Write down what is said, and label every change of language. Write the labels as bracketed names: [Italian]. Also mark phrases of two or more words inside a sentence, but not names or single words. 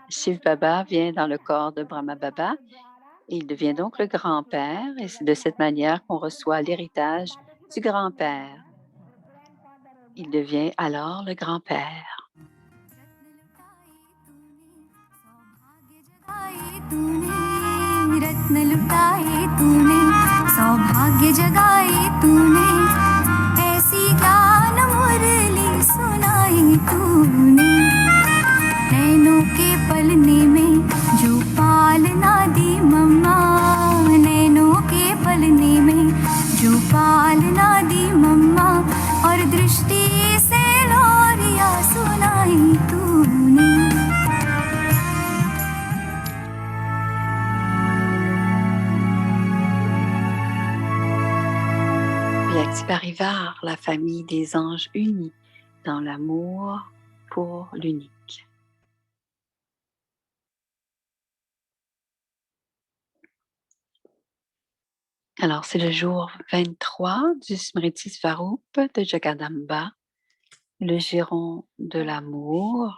[French] Shiv Baba vient dans le corps de Brahma Baba. Il devient donc le grand-père et c'est de cette manière qu'on reçoit l'héritage du grand-père. Il devient alors le grand-père. [Hindi] गाए तूने, सौभाग्य जगाए तूने, ऐसी ज्ञान मुरली सुनाई तूने। नैनों के पलने में जो पालना दी मम्मा, नैनों के पलने में जो पालना दी मम्मा, और दृष्टि से लोरिया सुनाई तूने। [French] Puis active Arrivar, la famille des anges unis dans l'amour pour l'unique. Alors, c'est le jour 23 du Smriti Swarup de Jagadamba, le giron de l'amour.